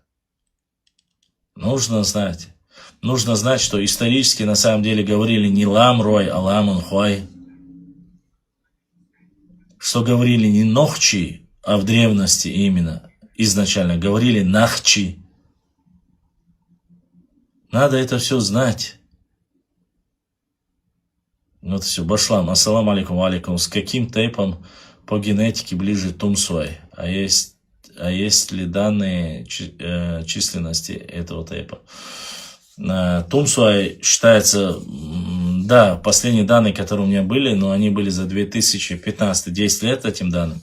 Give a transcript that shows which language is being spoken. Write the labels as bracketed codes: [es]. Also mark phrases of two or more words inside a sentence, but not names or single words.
[ru] Нужно знать, что исторически на самом деле говорили не Ламрой, а Ламунхой. Что говорили не Нохчи, а в древности именно, изначально говорили Нахчи. Надо это все знать. Вот все, башлам. [ar] السلام عليكم. [ru] С каким тейпом по генетике ближе Тумсуай? А есть ли данные численности этого тейпа? Тумсуай считается, да, последние данные, которые у меня были, но они были за 2015, 10 лет этим данным.